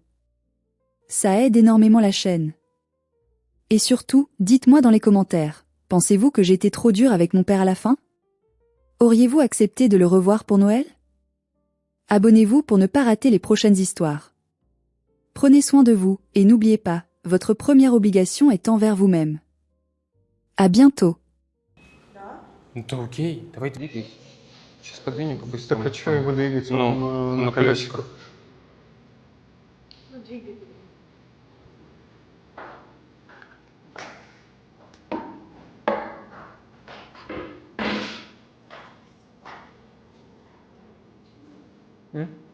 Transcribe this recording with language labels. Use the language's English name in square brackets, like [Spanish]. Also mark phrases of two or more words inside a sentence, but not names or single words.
[French] Ça aide énormément la chaîne. Et surtout, dites-moi dans les commentaires, pensez-vous que j'ai été trop dure avec mon père à la fin? Auriez-vous accepté de le revoir pour Noël? Abonnez-vous pour ne pas rater les prochaines histoires. Prenez soin de vous, et n'oubliez pas, votre première obligation est envers vous-même. À bientôt. [Russian] Ну то окей, давай двигай. Сейчас подвинем по-быстрому. Так а что его двигать? Ну, Он на колесиках. Ну, двигай. М?